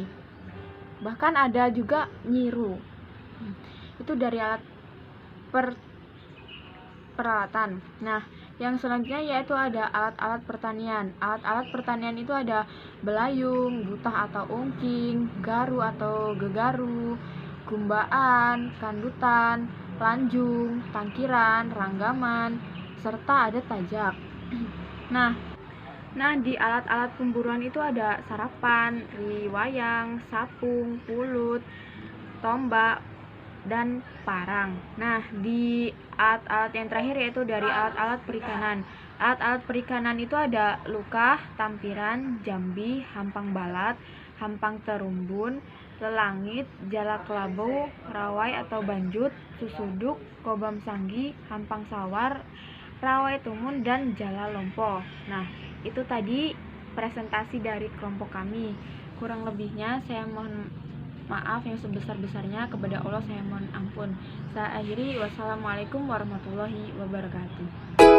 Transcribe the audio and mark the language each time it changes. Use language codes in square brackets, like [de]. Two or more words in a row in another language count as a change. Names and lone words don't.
[id] Bahkan ada juga nyiru. Itu dari alat peralatan. Nah, yang selanjutnya yaitu ada alat-alat pertanian. Alat-alat pertanian itu ada belayung, butah atau ungking, garu atau gegaru, gumbaan, kandutan, lanjung, tangkiran, ranggaman, serta ada tajak. Nah, di alat-alat pemburuan itu ada sarapan, riwayang, sapung, pulut, tombak, dan parang. Nah, di alat-alat yang terakhir yaitu dari alat-alat perikanan. Alat-alat perikanan itu ada lukah, tampiran, jambi, hampang balat, hampang terumbun, lelangit, jala kelabu, rawai atau banjut, susuduk, kobam sanggi, hampang sawar, rawai tumun, dan jala lompo. Nah, itu tadi presentasi dari kelompok kami. Kurang lebihnya saya mohon maaf yang sebesar-besarnya, kepada Allah saya mohon ampun. Saya akhiri, [ar] والسلام عليكم ورحمة الله وبركاته.